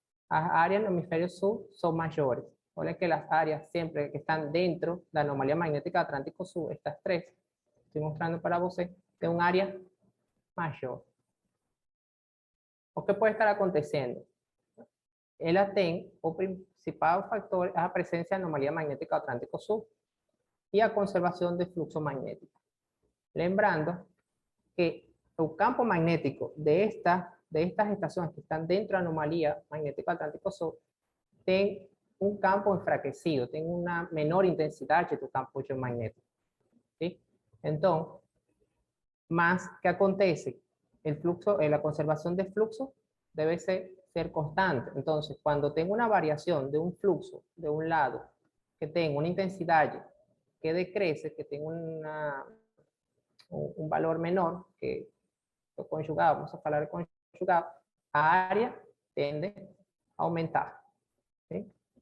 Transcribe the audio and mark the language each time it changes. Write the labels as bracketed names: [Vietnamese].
[Spanish] Las áreas en el hemisferio sur son mayores. [Portuguese] Olhem que [Spanish] las áreas siempre que están dentro de la anomalía magnética Atlántico Sur, estas tres, estoy mostrando para ustedes, tienen un área mayor. [Portuguese] O que [Spanish] puede [Portuguese] estar acontecendo? Ela tem o principal factor é a presença de anomalia magnética do Atlântico Sul e a conservação de fluxo magnético. Lembrando que o campo magnético de estas estações que estão dentro da anomalia magnética do Atlântico Sul tem um campo enfraquecido, tem uma menor intensidade do campo geomagnético. ¿Sí? Então, mas o que acontece? [Spanish] El flujo, la conservación de flujo debe ser constante. Entonces, cuando tengo una variación de un flujo de un lado, que tenga una intensidad que decrece, que tenga un valor menor, que lo conjugado, vamos a hablar de conjugado, [Portuguese] a área [Spanish] tiende a aumentar. ¿Sí?